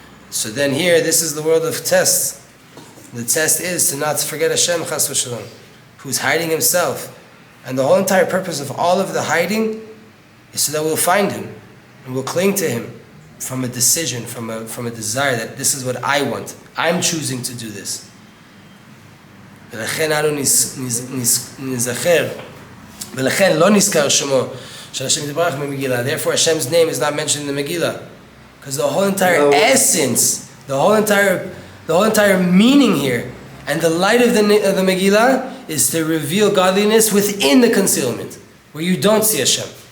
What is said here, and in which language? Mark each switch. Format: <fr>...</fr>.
<en>So then here, this is the world of tests. The test is to not forget Hashem, chas v'shalom, who's hiding Himself. And the whole entire purpose of all of the hiding is so that we'll find Him and we'll cling to Him from a decision, from a desire that this is what I want. I'm choosing to do this.</en> <he>ולכן אנו נזכר, ולכן לא נזכר שמו של השם יתברך במגילה.</he> <en>Therefore Hashem's name is not mentioned in the Megillah, because the whole entire essence, the whole entire meaning here, and the light of the Megillah is to reveal godliness within the concealment, where you don't see Hashem.</en>